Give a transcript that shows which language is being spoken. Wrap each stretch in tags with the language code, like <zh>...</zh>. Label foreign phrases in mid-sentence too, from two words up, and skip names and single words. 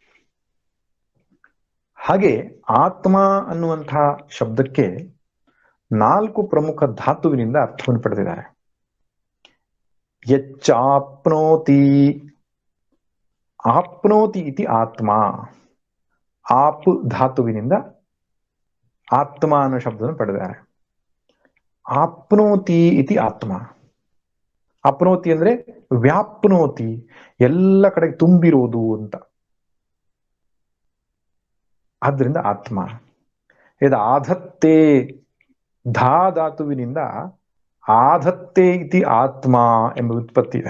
<kn>ಹಾಗೆ ಆತ್ಮ ಅನ್ನುವಂತಹ ಶಬ್ದಕ್ಕೆ 4 ಪ್ರಮುಖ ಧಾತುವಿನಿಂದ ಅರ್ಥವನ್ನು ಪಡೆದಿದ್ದಾರೆ.</kn> <sa>ಯಚ್ಚಾಪ್ನೋತಿ, ಆಪ್ನೋತಿ ಇತಿ ಆತ್ಮ.</sa> <kn>ಆಪ್ ಧಾತುವಿನಿಂದ ಆತ್ಮ ಅನ್ನೋ ಶಬ್ದವನ್ನು ಪಡೆದಿದ್ದಾರೆ.</kn> <sa>ಆಪ್ನೋತಿ ಇತಿ ಆತ್ಮ.</sa> <kn>ಆಪ್ನೋತಿ ಅಂದ್ರೆ ವ್ಯಾಪ್ನೋತಿ, ಎಲ್ಲ ಕಡೆಗೆ ತುಂಬಿರೋದು ಅಂತ. ಆದ್ರಿಂದ ಆತ್ಮ. ಇದು ಆಧತ್ತೆ, ಧಾ ಧಾತುವಿನಿಂದ</kn> <sa>ಆಧತ್ತೆ ಇತಿ ಆತ್ಮ</sa> <kn>ಎಂಬ ಉತ್ಪತ್ತಿ ಇದೆ.</kn>